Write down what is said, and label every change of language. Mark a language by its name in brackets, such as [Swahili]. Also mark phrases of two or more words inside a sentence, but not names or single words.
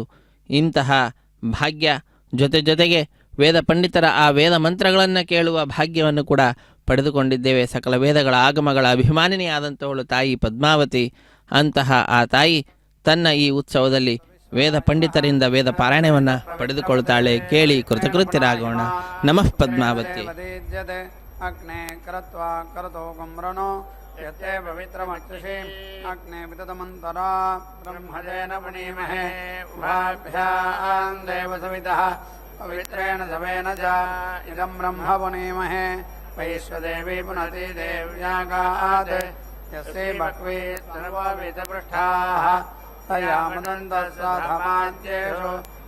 [Kannada] ಇಂತಹ ಭಾಗ್ಯ ಜೊತೆಗೆ ವೇದ ಪಂಡಿತರ ಆ ವೇದ ಮಂತ್ರಗಳನ್ನು ಕೇಳುವ ಭಾಗ್ಯವನ್ನು ಕೂಡ ಪಡೆದುಕೊಂಡಿದ್ದೇವೆ. ಸಕಲ ವೇದಗಳ ಆಗಮಗಳ ಅಭಿಮಾನಿನಿಯಾದಂಥವಳು ತಾಯಿ ಪದ್ಮಾವತಿ. ಅಂತಹ ಆ ತಾಯಿ ತನ್ನ ಈ ಉತ್ಸವದಲ್ಲಿ ವೇದ ಪಂಡಿತರಿಂದ ವೇದ ಪಾರಾಯಣವನ್ನು ಪಡೆದುಕೊಳ್ತಾಳೆ. ಕೇಳಿ ಕೃತಕೃತ್ಯರಾಗೋಣ. ನಮಃ ಪದ್ಮಾವತಿ. [Sanskrit] ಅಗ್ನೇ ಕರತ್ವಾ ಕರತೋ ಗಮ್ರಣೋ ಯತ್ತೆ ಪವಿತ್ರಮಕ್ಷಸಿ ಅಗ್ನೇ ವಿತತಮಂತರ ಬ್ರಹ್ಮಜೇನ ಪುಣೀಮಹೇ ಉಭಾಭ್ಯಾಂ ದೇವ ಸವಿತಃ ಪವಿತ್ರೇಣ ಸವೇನ ಚ ಇದಂ ಬ್ರಹ್ಮ ಪುಣೀಮಹೇ ವೈಶ್ವದೇವಿ ಪುನತಿ ದೇವ್ಯಾಗಾತ್ ಯಸ್ಯೈ ಬಹ್ವೀ ಸರ್ವವಿಧಪೃಷ್ಠಾಃ ತಯಾ ಮದಂತಸ್ಸಧಮಾದ್ಯೇಷು